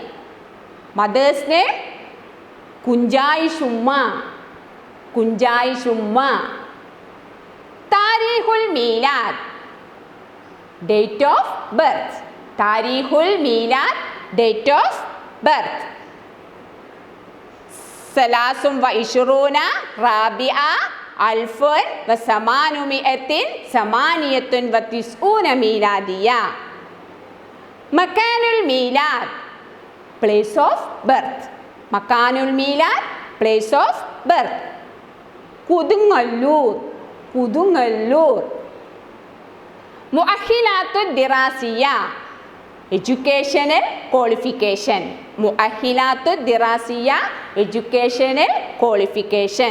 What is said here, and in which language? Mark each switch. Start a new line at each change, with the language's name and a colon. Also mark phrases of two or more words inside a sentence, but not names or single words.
English: Mother's name Kunjai Shumma.
Arabic: Kunjai Shumma. تاريخ الميلاد,
English: date of birth.
Arabic: تاريخ الميلاد,
English: date of birth.
Arabic: ثلاثة وعشرون ربيع ألف وثمانمائة ثمانية وتسعون ميلادية. مكان الميلاد,
English: place of birth.
Arabic: مكان الميلاد,
English: place of birth. Kudungallur, Kudungallur.
Arabic: المؤهلات الدراسية,
English: educational qualification.
Arabic: المؤهلات الدراسية,
English: educational qualification.